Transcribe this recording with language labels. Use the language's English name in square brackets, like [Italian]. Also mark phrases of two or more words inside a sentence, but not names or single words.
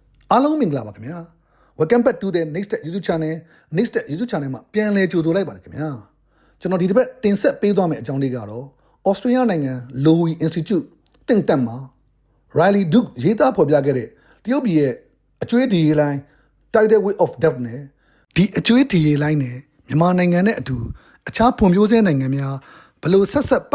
[Burmese] အားလုံးမင်္ဂလာပါခင်ဗျာ [English] Welcome back to the next YouTube channel [Burmese] next YouTube channel မှာပြန်လည်ကြိုဆိုလိုက်ပါတယ်ခင်ဗျာကျွန်တော်ဒီတစ်ပတ်တင်ဆက်ပေးသွားမယ့်အကြောင်းလေးကတော့ Australia နိုင်ငံ Lowy Institute တင်တက်မှာ Riley Duke ရေးသားဖော်ပြခဲ့တဲ့တရုတ်ပြည်ရဲ့အကျွေးဒီရေးလိုင်း Tidal Wave of Debt နဲ့ဒီအကျွေးဒီရေးလိုင်းနဲ့မြန်မာနိုင်ငံနဲ့အတူအခြားဖွံ့ဖြိုးဆဲနိုင်ငံများဘယ်လိုဆက်ပတ်